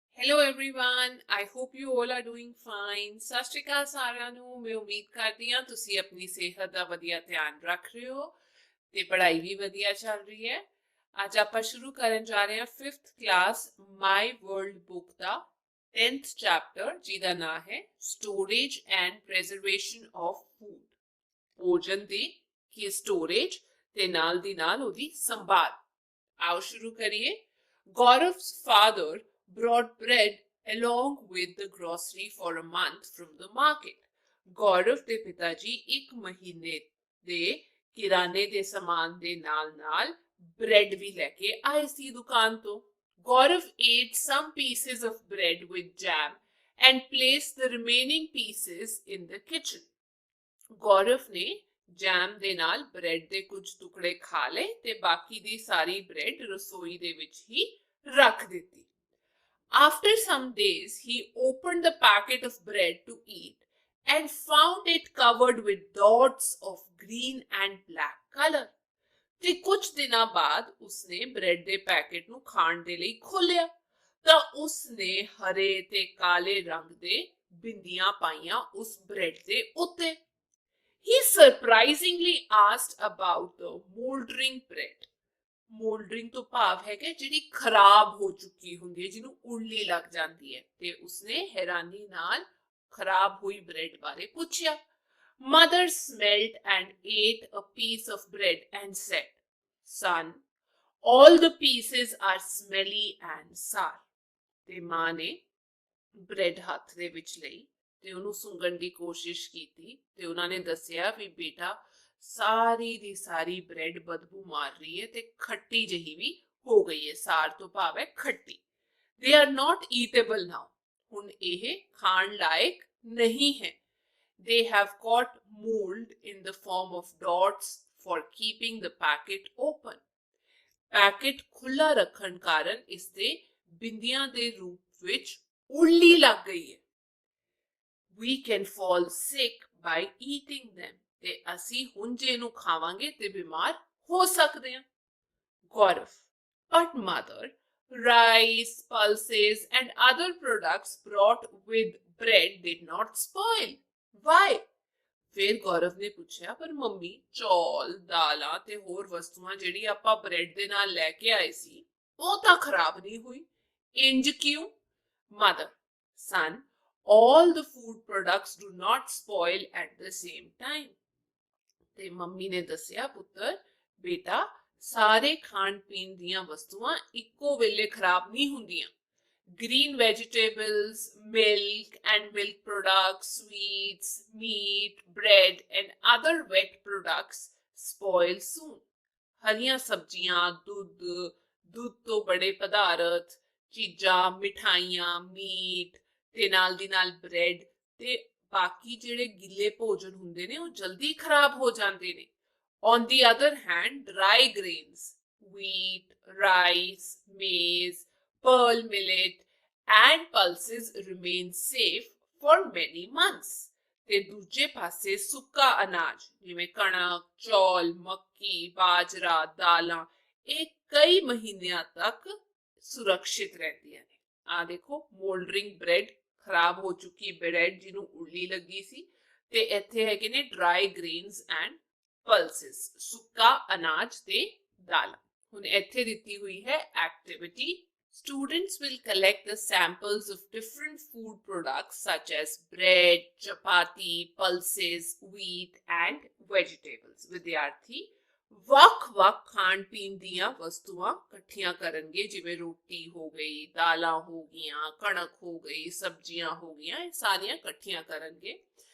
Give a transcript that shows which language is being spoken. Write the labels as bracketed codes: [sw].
[en] Hello everyone, I hope you all are doing fine. [pa] ਸਤਿ ਸ਼੍ਰੀ ਅਕਾਲ ਸਾਰਿਆਂ ਨੂੰ। ਮੈਂ ਉਮੀਦ ਕਰਦੀ ਹਾਂ ਤੁਸੀਂ ਆਪਣੀ ਸਿਹਤ ਦਾ ਵਧੀਆ ਧਿਆਨ ਰੱਖ ਰਹੇ ਹੋ ਤੇ ਪੜ੍ਹਾਈ ਵੀ ਵਧੀਆ ਚੱਲ ਰਹੀ ਹੈ। ਅੱਜ ਆਪਾਂ ਸ਼ੁਰੂ ਕਰਨ ਜਾ ਰਹੇ ਹਾਂ 5th ਕਲਾਸ ਮਾਈ ਵਰਲਡ ਬੁੱਕ ਦਾ 10th ਚੈਪਟਰ ਜਿਹਦਾ ਨਾਮ ਹੈ ਸਟੋਰੇਜ ਐਂਡ ਪ੍ਰੈਜ਼ਰਵੇਸ਼ਨ ਆਫ ਫੂਡ। ਭੋਜਨ ਦੀ ਕੀ ਸਟੋਰੇਜ ਤੇ ਨਾਲ ਦੀ ਨਾਲ ਉਹਦੀ ਸੰਭਾਲ। आओ शुरू करिए। [en] Gaurav's father brought bread along with the grocery for a month from the market. [pa] गौरव ਦੇ ਪਿਤਾ ਜੀ ਇੱਕ ਮਹੀਨੇ ਦੇ ਕਿਰਾਣੇ ਦੇ ਸਮਾਨ ਦੇ ਨਾਲ-ਨਾਲ ਬ੍ਰੈਡ ਵੀ ਲੈ ਕੇ ਆਏ ਸੀ ਦੁਕਾਨ ਤੋਂ। [en] Gaurav ate some pieces of bread with jam and placed the remaining pieces in the kitchen. [pa] गौरव ने ਜੈਮ ਦੇ ਨਾਲ ਬ੍ਰੈਡ ਦੇ ਕੁਝ ਟੁਕੜੇ ਖਾ ਲਏ ਤੇ ਬਾਕੀ ਦੀ ਸਾਰੀ ਬ੍ਰੈਡ ਰਸੋਈ ਦੇ ਵਿੱਚ ਹੀ ਰੱਖ ਦਿੱਤੀ। [en] After some days, he opened the packet of bread to eat and found it covered with dots of green and black color. [pa] ਤੇ ਕੁਝ ਦਿਨਾਂ ਬਾਅਦ ਉਸਨੇ ਬ੍ਰੈਡ ਦੇ ਪੈਕੇਟ ਨੂੰ ਖਾਣ ਦੇ ਲਈ ਖੋਲ੍ਹਿਆ ਤਾਂ ਉਸਨੇ ਹਰੇ ਤੇ ਕਾਲੇ ਰੰਗ ਦੇ ਬਿੰਦੀਆਂ ਪਾਈਆਂ ਉਸ ਬ੍ਰੈਡ ਦੇ ਉੱਤੇ। [en] He surprisingly asked about the moldering bread. [pa] Moldering ਤੋਂ ਭਾਵ ਹੈ ਕਿ ਜਿਹੜੀ ਖਰਾਬ ਹੋ ਚੁੱਕੀ ਹੁੰਦੀ ਹੈ ਜਿਹਨੂੰ ਉਲਲੀ ਲੱਗ ਜਾਂਦੀ ਹੈ ਤੇ ਉਸਨੇ ਹੈਰਾਨੀ ਨਾਲ ਖਰਾਬ ਹੋਈ ਬ੍ਰੈਡ ਬਾਰੇ ਪੁੱਛਿਆ। [en] Mother smelled and ate a piece of bread and said, Son, all the pieces are smelly and sour. [pa] ਤੇ ਮਾਂ ਨੇ ਬ੍ਰੈਡ ਹੱਥ ਦੇ ਵਿੱਚ ਲਈ ਤੇ ਉਹਨੂੰ ਸੁੰਘਣ ਦੀ ਕੋਸ਼ਿਸ਼ ਕੀਤੀ ਤੇ ਉਹਨਾਂ ਨੇ ਦੱਸਿਆ ਵੀ ਬੇਟਾ ਸਾਰੀ ਦੀ ਸਾਰੀ ਬ੍ਰੈਡ ਬਦਬੂ ਮਾਰ ਰਹੀ ਹੈ ਤੇ ਖੱਟੀ ਜਹੀ ਵੀ ਹੋ ਗਈ ਹੈ। ਸਾਰ ਤੋਂ ਭਾਵ ਹੈ ਖੱਟੀ। [en] they are not eatable now, [pa] ਹੁਣ ਇਹ ਖਾਣ ਲਾਇਕ ਨਹੀਂ ਹੈ। [en] They have got mold in the form of dots for keeping the packet open. [pa] Packet ਖੁੱਲਾ ਰੱਖਣ ਕਾਰਨ ਇਸ ਦੇ ਬਿੰਦੀਆਂ ਦੇ ਰੂਪ ਵਿੱਚ ਉਲਲੀ ਲੱਗ ਗਈ ਹੈ। [en] We can fall sick by eating them. [pa] ਤੇ ਅਸੀਂ ਹੁਣ ਜੇ ਇਹਨੂੰ ਖਾਵਾਂਗੇ ਤੇ ਬਿਮਾਰ ਹੋ ਸਕਦੇ ਹਾਂ। [en] Gaurav, but mother, rice, pulses and other products brought with bread did not spoil. Why? [pa] ਫਿਰ ਗੌਰਵ ਨੇ ਪੁੱਛਿਆ ਪਰ ਮੰਮੀ ਚੌਲ ਦਾਲਾਂ ਤੇ ਹੋਰ ਵਸਤੂਆਂ ਜਿਹੜੀ ਆਪਾਂ ਬ੍ਰੈਡ ਦੇ ਨਾਲ ਲੈ ਕੇ ਆਏ ਸੀ ਉਹ ਤਾਂ ਖਰਾਬ ਨਹੀਂ ਹੋਈ, ਇੰਜ ਕਿਉਂ? [en] Mother, son, all the food products do not spoil at the same time. [pa] ਤੇ ਮੰਮੀ ਨੇ ਦੱਸਿਆ ਪੁੱਤਰ ਬੇਟਾ ਸਾਰੇ ਖਾਣ ਪੀਣ ਦੀਆਂ ਵਸਤੂਆਂ ਇੱਕੋ ਵੇਲੇ ਖਰਾਬ ਨਹੀਂ ਹੁੰਦੀਆਂ। [en] Green vegetables, milk and milk products, sweets, meat, bread and other wet products spoil soon. [pa] ਹਰੀਆਂ ਸਬਜ਼ੀਆਂ, ਦੁੱਧ ਤੋਂ ਬੜੇ ਪਦਾਰਥ, ਚੀਜ਼ਾਂ, ਮਿਠਾਈਆਂ, ਮੀਟ ਤੇ ਨਾਲ ਦੀ ਨਾਲ ਬ੍ਰੈਡ ਤੇ ਬਾਕੀ ਜਿਹੜੇ ਗਿੱਲੇ ਭੋਜਨ ਹੁੰਦੇ ਨੇ ਉਹ ਜਲਦੀ ਖਰਾਬ ਹੋ ਜਾਂਦੇ ਨੇ। [en] On the other hand, dry grains, wheat, rice, maize, pearl millet and pulses remain safe for many months. [pa] ਤੇ ਦੂਜੇ ਪਾਸੇ ਸੁੱਕਾ ਅਨਾਜ ਜਿਵੇਂ ਕਣਕ, ਚੌਲ, ਮੱਕੀ, ਬਾਜਰਾ, ਦਾਲਾਂ ਇਹ ਕਈ ਮਹੀਨਿਆਂ ਤੱਕ ਸੁਰੱਖਿਅਤ ਰਹਿੰਦੀਆਂ ਨੇ। ਆ ਦੇਖੋ ਮੋਲਡਰਿੰਗ ਬ੍ਰੈਡ ਖਰਾਬ ਹੋ ਚੁੱਕੀ ਬ੍ਰੈਡ ਜਿਹਨੂੰ ਉਲਲੀ ਲੱਗੀ ਸੀ ਤੇ ਇੱਥੇ ਹੈਗੇ ਨੇ [en] dry grains and pulses [pa] ਸੁੱਕਾ ਅਨਾਜ ਤੇ ਦਾਲਾਂ। ਹੁਣ ਇੱਥੇ ਦਿੱਤੀ ਹੋਈ ਹੈ activity. [en] Students will collect the samples of different food products such as bread, chapati, pulses, wheat and vegetables. [pa] ਵਿਦਿਆਰਥੀ ਵੱਖ-ਵੱਖ ਖਾਣ ਪੀਣ ਦੀਆਂ ਵਸਤੂਆਂ ਇਕੱਠੀਆਂ ਕਰਨਗੇ ਜਿਵੇਂ ਰੋਟੀ ਹੋ ਗਈ, ਦਾਲਾਂ ਹੋ ਗਈਆਂ, ਕਣਕ ਹੋ ਗਈ, ਸਬਜ਼ੀਆਂ ਹੋ ਗਈਆਂ, ਇਹ ਸਾਰੀਆਂ ਇਕੱਠੀਆਂ ਕਰਨਗੇ।